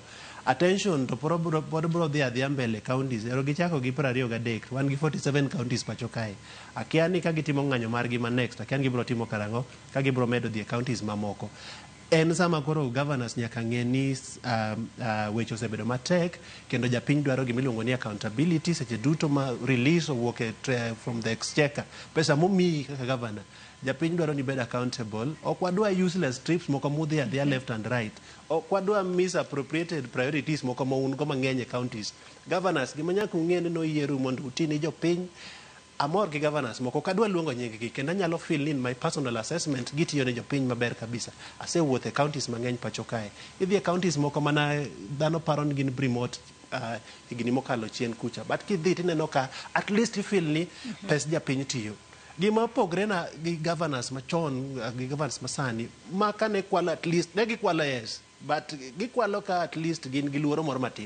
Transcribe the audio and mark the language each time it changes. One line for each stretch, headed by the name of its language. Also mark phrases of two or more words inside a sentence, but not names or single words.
Luo (Kenya and Tanzania): Attention to pod bro dhi adhiya mbele counties ero gichako gi 23 wan gi 47 counties pacho kae. Akia ni ka gitimo ng'anyo margi ma next akia ni gibro timo karango ka gibro medo dhi e counties mamoko. En sama koro governors nyaka ng'e ni weche osebedo matek kendo japiny dwaro gimiluongo ni accountability seche duto ma release owuok
English: from the exchequer
Luo (Kenya and Tanzania): pesa momiyi kaka governor japiny dwaro ni bed accountable. Ok wadwa
English: useless trips
Luo (Kenya and Tanzania): moko mudhi adhiya
English: left and right.
Luo (Kenya and Tanzania): Ok wadwa
English: misappropriated priorities
Luo (Kenya and Tanzania): moko ma un go mang'eny e counties. Governors gima nyaka ung'e ni noyieru mondo uti ni jopiny. Amor gi governors moko kadwa luongo nying-gi kendo anyalo
English: feel in my personal assessment
Luo (Kenya and Tanzania): gitiyo ne jopiny maber kabisa. Asewuotho e counties mang'eny pacho kae. Idhi e counties moko mana dhano paro ni gin remote higni mokalo chien kucha but kidhi tineno ka
English: at least
Luo (Kenya and Tanzania): ifeel ni pes japiny tiyo. Gima pogre na gi governors machon gi governors masani ma kane kwalo
English: at least
Luo (Kenya and Tanzania): ne gikwalo
English: yes but
Luo (Kenya and Tanzania): gikwalo ka
English: at least
Luo (Kenya and Tanzania): gin gi luoro moro matin.